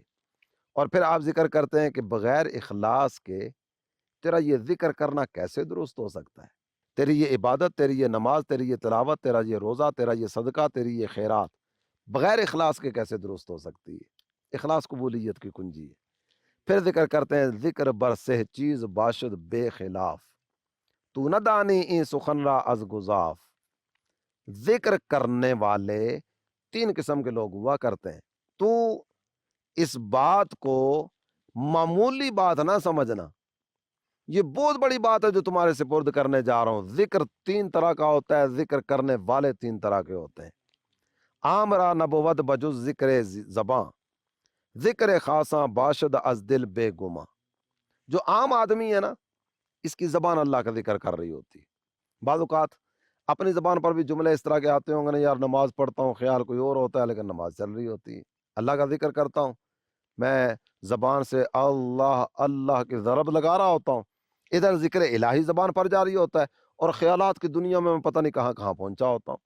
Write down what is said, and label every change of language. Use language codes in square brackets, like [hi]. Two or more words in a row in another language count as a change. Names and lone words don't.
[ur] اور پھر آپ ذکر کرتے ہیں کہ بغیر اخلاص کے تیرا یہ ذکر کرنا کیسے درست ہو سکتا ہے، تیری یہ عبادت، تیری یہ نماز، تیری یہ تلاوت، تیرا یہ روزہ، تیرا یہ صدقہ، تیری یہ خیرات بغیر اخلاص کے کیسے درست ہو سکتی ہے؟ اخلاص قبولیت کی کنجی ہے۔ پھر ذکر کرتے ہیں [fa] ذکر برسہ چیز باشد بے خلاف، تو نہ دانی این سخن را از گزاف۔ [ur] ذکر کرنے والے 3 قسم کے لوگ ہوا کرتے ہیں، تو اس بات کو معمولی بات نہ سمجھنا، یہ بہت بڑی بات ہے جو تمہارے سپرد کرنے جا رہا ہوں۔ ذکر 3 طرح کا ہوتا ہے، ذکر کرنے والے 3 طرح کے ہوتے ہیں۔ [fa] عام را نبوت بجز ذکر زباں، ذکر خاصاں باشد از دل بے گما۔ [ur] جو عام آدمی ہے نا اس کی زبان اللہ کا ذکر کر رہی ہوتی ہے، بعض اوقات اپنی زبان پر بھی جملے اس طرح کے آتے ہوں گے نا، یار نماز پڑھتا ہوں خیال کوئی اور ہوتا ہے لیکن نماز چل رہی ہوتی ہے، اللہ کا ذکر کرتا ہوں میں زبان سے اللہ اللہ کی ضرب لگا رہا ہوتا ہوں، ادھر ذکر الہی زبان پر جاری ہوتا ہے اور خیالات کی دنیا میں پتہ نہیں کہاں کہاں پہنچا ہوتا ہوں۔